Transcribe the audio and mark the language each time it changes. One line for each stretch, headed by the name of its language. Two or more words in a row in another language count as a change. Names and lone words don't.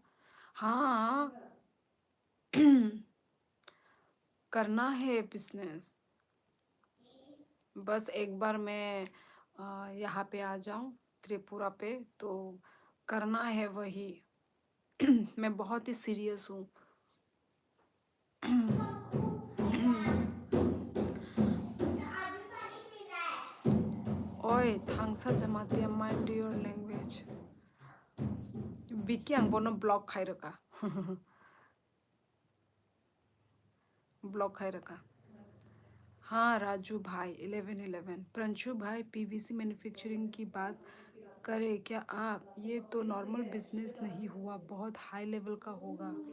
Hindi: हाँ करना है बिजनेस, बस एक बार मैं यहाँ पे आ जाऊँ त्रिपुरा पे तो करना है वही। मैं बहुत ही सीरियस हूँ।
Kok Borok: Oi, thangsa jamati
English: mind your language.
Kok Borok: Biki ang bono block khai raka.
Hindi: ब्लॉक है रखा। हाँ राजू भाई 1111 प्रंशु भाई
English: PVC manufacturing
Hindi: की बात करें क्या आप? ये तो नॉर्मल बिजनेस नहीं हुआ, बहुत
English: high level
Hindi: का होगा।